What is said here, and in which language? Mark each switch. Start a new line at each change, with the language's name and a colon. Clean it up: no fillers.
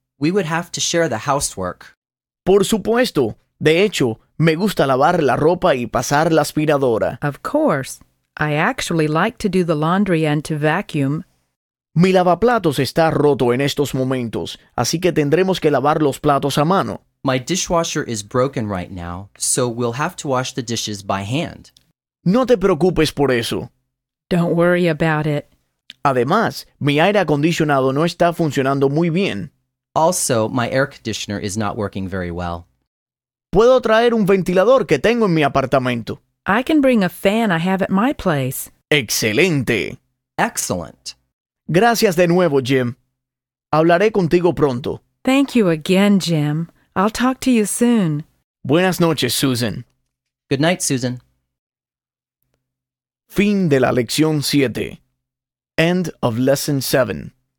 English: We would have to share the housework.
Spanish: Por supuesto. De hecho, me gusta lavar la ropa y pasar la aspiradora.
English: Of course. I actually like to do the laundry and to vacuum.
Spanish: Mi lavaplatos está roto en estos momentos, así que tendremos que lavar los platos a mano.
English: My dishwasher is broken right now, so we'll have to wash the dishes by hand.
Spanish: No te preocupes por eso.
English: Don't worry about it.
Spanish: Además, mi aire acondicionado no está funcionando muy bien.
English: Also, my air conditioner is not working very well.
Spanish: ¿Puedo traer un ventilador que tengo en mi apartamento?
English: I can bring a fan I have at my place.
Spanish: ¡Excelente!
English: Excellent.
Spanish: Gracias de nuevo, Jim. Hablaré contigo pronto.
English: Thank you again, Jim. I'll talk to you soon.
Spanish: Buenas noches, Susan.
English: Good night, Susan.
Spanish: Fin de la lección 7.
English: End of lesson 7.